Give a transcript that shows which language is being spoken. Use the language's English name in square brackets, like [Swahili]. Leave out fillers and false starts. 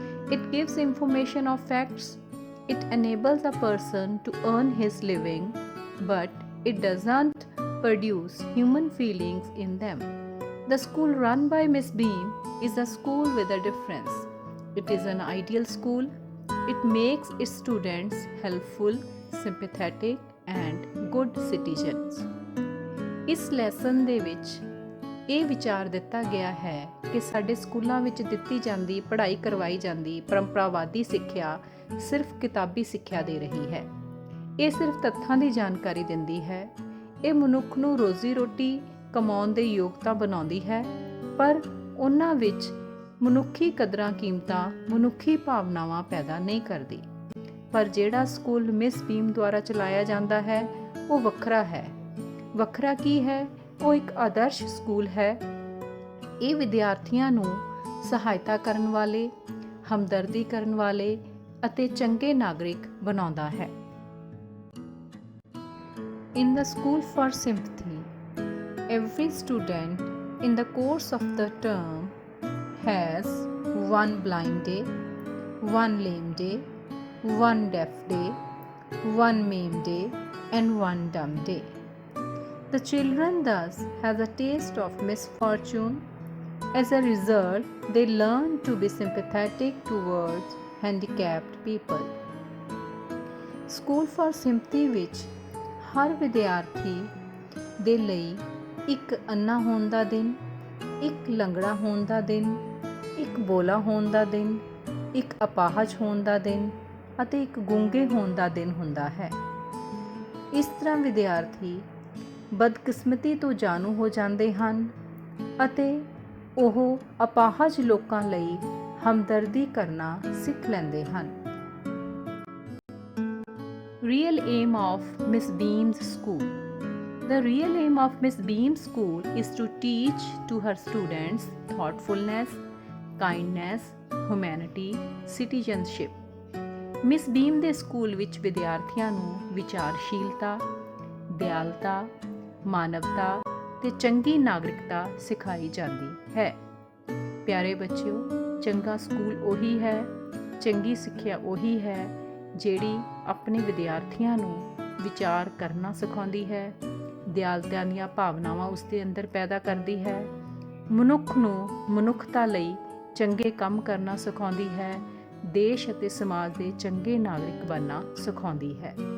[English] It gives information of facts. It enables a person to earn his living, but it doesn't produce human feelings in them. The school run by Miss Beam is a school with a difference. It is an ideal school. It makes its students helpful, sympathetic, and good citizens. [Punjabi] ਇਸ lesson ਦੇ ਵਿੱਚ ਇਹ ਵਿਚਾਰ ਦਿੱਤਾ ਗਿਆ ਹੈ ਕਿ ਸਾਡੇ ਸਕੂਲਾਂ ਵਿੱਚ ਦਿੱਤੀ ਜਾਂਦੀ ਪੜ੍ਹਾਈ ਕਰਵਾਈ ਜਾਂਦੀ ਪਰੰਪਰਾਵਾਦੀ ਸਿੱਖਿਆ ਸਿਰਫ ਕਿਤਾਬੀ ਸਿੱਖਿਆ ਦੇ ਰਹੀ ਹੈ। ਇਹ ਸਿਰਫ ਤੱਥਾਂ ਦੀ ਜਾਣਕਾਰੀ ਦਿੰਦੀ ਹੈ। ਇਹ ਮਨੁੱਖ ਨੂੰ ਰੋਜ਼ੀ ਰੋਟੀ ਕਮਾਉਣ ਦੇ ਯੋਗਤਾ ਬਣਾਉਂਦੀ ਹੈ, ਪਰ ਉਹਨਾਂ ਵਿੱਚ ਮਨੁੱਖੀ ਕਦਰਾਂ ਕੀਮਤਾਂ ਮਨੁੱਖੀ ਭਾਵਨਾਵਾਂ ਪੈਦਾ ਨਹੀਂ ਕਰਦੀ। ਪਰ ਜਿਹੜਾ ਸਕੂਲ ਮਿਸ ਬੀਮ ਦੁਆਰਾ ਚਲਾਇਆ ਜਾਂਦਾ ਹੈ ਉਹ ਵੱਖਰਾ ਹੈ। ਵੱਖਰਾ ਕੀ ਹੈ? ਉਹ ਇੱਕ ਆਦਰਸ਼ ਸਕੂਲ ਹੈ। ਇਹ ਵਿਦਿਆਰਥੀਆਂ ਨੂੰ ਸਹਾਇਤਾ ਕਰਨ ਵਾਲੇ, ਹਮਦਰਦੀ ਕਰਨ ਵਾਲੇ ਅਤੇ ਚੰਗੇ ਨਾਗਰਿਕ ਬਣਾਉਂਦਾ ਹੈ। [English] In the School for Sympathy, every student in the course of the term has one blind day, one lame day, one deaf day, one maimed day, and one dumb day. The children thus has a taste of misfortune. As a result, they learn to be sympathetic towards handicapped people. [Punjabi] School for Sympathy ਵਿੱਚ ਹਰ ਵਿਦਿਆਰਥੀ ਦੇ ਲਈ ਇੱਕ ਅੰਨਾ ਹੋਣ ਦਾ ਦਿਨ, ਇੱਕ ਲੰਗੜਾ ਹੋਣ ਦਾ ਦਿਨ, ਇੱਕ ਬੋਲਾ ਹੋਣ ਦਾ ਦਿਨ, ਇੱਕ ਅਪਾਹਜ ਹੋਣ ਦਾ ਦਿਨ ਅਤੇ ਇੱਕ ਗੂੰਗੇ ਹੋਣ ਦਾ ਦਿਨ ਹੁੰਦਾ ਹੈ। ਇਸ ਤਰ੍ਹਾਂ ਵਿਦਿਆਰਥੀ ਬਦਕਿਸਮਤੀ ਤੋਂ ਜਾਣੂ ਹੋ ਜਾਂਦੇ ਹਨ ਅਤੇ ਉਹ ਅਪਾਹਜ ਲੋਕਾਂ ਲਈ ਹਮਦਰਦੀ ਕਰਨਾ ਸਿੱਖ ਲੈਂਦੇ ਹਨ। [English] Real aim of Miss Beam's school. The real aim of Miss Beam's school is to teach to her students thoughtfulness, kindness, humanity, citizenship. [Punjabi] Miss Beam ਦੇ ਸਕੂਲ ਵਿੱਚ ਵਿਦਿਆਰਥੀਆਂ ਨੂੰ ਵਿਚਾਰਸ਼ੀਲਤਾ, ਦਿਆਲਤਾ, ਮਾਨਵਤਾ ਤੇ ਚੰਗੀ ਨਾਗਰਿਕਤਾ ਸਿਖਾਈ ਜਾਂਦੀ ਹੈ। ਪਿਆਰੇ ਬੱਚਿਓ, ਚੰਗਾ ਸਕੂਲ ਉਹੀ ਹੈ, ਚੰਗੀ ਸਿੱਖਿਆ ਉਹੀ ਹੈ ਜਿਹੜੀ ਆਪਣੇ ਵਿਦਿਆਰਥੀਆਂ ਨੂੰ ਵਿਚਾਰ ਕਰਨਾ ਸਿਖਾਉਂਦੀ ਹੈ, ਦਿਆਲਤਾ ਦੀਆਂ ਭਾਵਨਾਵਾਂ ਉਸ ਦੇ ਅੰਦਰ ਪੈਦਾ ਕਰਦੀ ਹੈ, ਮਨੁੱਖ ਨੂੰ ਮਨੁੱਖਤਾ ਲਈ ਚੰਗੇ ਕੰਮ ਕਰਨਾ ਸਿਖਾਉਂਦੀ ਹੈ, ਦੇਸ਼ ਅਤੇ ਸਮਾਜ ਦੇ ਚੰਗੇ ਨਾਗਰਿਕ ਬਣਨਾ ਸਿਖਾਉਂਦੀ ਹੈ।